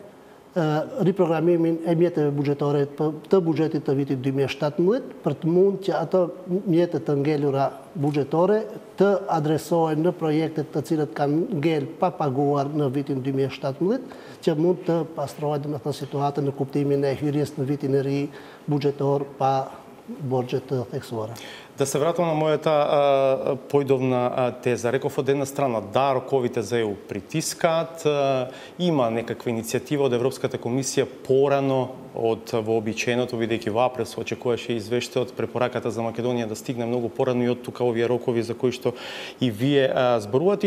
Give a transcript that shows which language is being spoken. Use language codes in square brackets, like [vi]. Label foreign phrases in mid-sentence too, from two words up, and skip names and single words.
[sq] riprogramimin e mjeteve buxhetore të buxhetit të vitit 2017 për të mund që ato mjetet të ngelura buxhetore të adresohen në projektet të cilët kanë ngel pa paguar në vitin 2017, që mund të pastrohet domethënë situatën në kuptimin e hyrjes në vitin e ri buxhetor pa borxhe të theksuara. [mk] Да се вратам на мојата појдовна теза. Реков од една страна, да, роковите за ЕУ притискаат, има некаква иницијатива од Европската комисија порано од вообичаеното, бидејќи во април се очекуваше извештајот, препораката за Македонија да стигне многу порано и од тука овие рокови за кои што и вие зборувате.